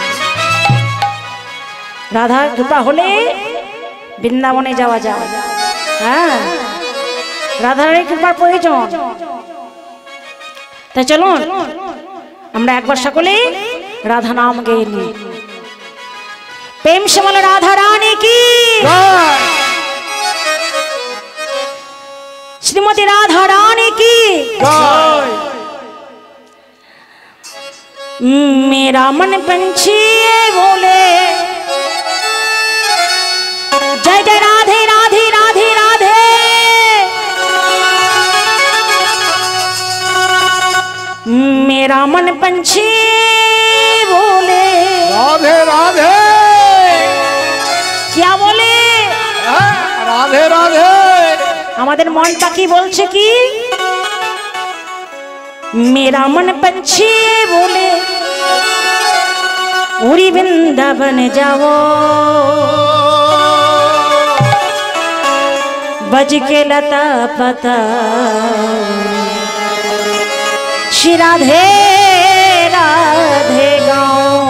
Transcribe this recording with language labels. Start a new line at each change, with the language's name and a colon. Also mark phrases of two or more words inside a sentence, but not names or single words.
Bangla: রাধার কৃপা হলে বৃন্দাবনে যাওয়া যায়। হ্যাঁ, রাধারানীর কৃপার প্রয়োজন। তাই চলুন আমরা একবার সকলে রাধা নাম গেয়ে নিই।
Hindi: प्रेम से बोले राधा रानी की, श्रीमती राधा रानी की मेरा मन पंछी बोले जय जय राधे राधे राधे राधे। मेरा मन पंछी बोले राधे राधे, क्या बोले राधे राधे।
Bangla: আমাদের মনটা কি বলছে কি,
Hindi: मेरा मन पंछी बोले उड़ी वृंदावन जाओ, बज के लता पता श्री राधे राधे गाओ।